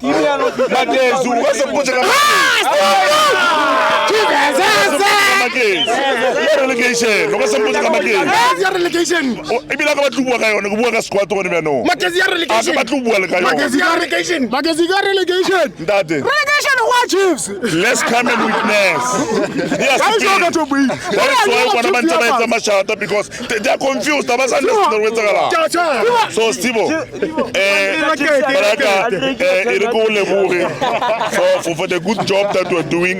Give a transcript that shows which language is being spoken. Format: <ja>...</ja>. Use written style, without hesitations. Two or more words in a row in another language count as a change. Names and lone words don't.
<nso>Magezu ka se potse ka relegation. Lo ka se potse ka relegation. Ebile ka ba tluwa ka yona, go bua ka squad go ne bja no. Magezi ya relegation. Ba tluwa le ka yona. Magezi ya relegation. Magezi ya relegation. Ntate.</nso> <en>Relegation what Chiefs? Let's come and witness. Yes. That is why one of my mashata because they are confused. They don't understand what's going on. So Stivo, Baraka, for the good job that you are doing.</en>